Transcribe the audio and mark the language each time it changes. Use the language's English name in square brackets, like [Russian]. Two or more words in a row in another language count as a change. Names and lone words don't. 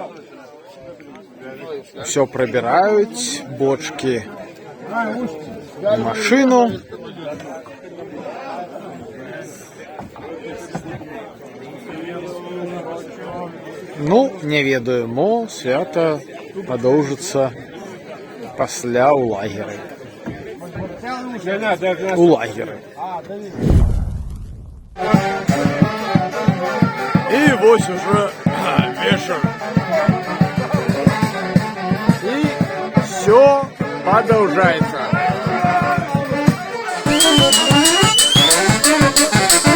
[Belarusian] все прабіраюць, бочки в машину. Ну, не ведаю, мо свята падоўжыцца пасля ў лагеры. У лагеры. [Russian] И вот уже вечер. И все продолжается.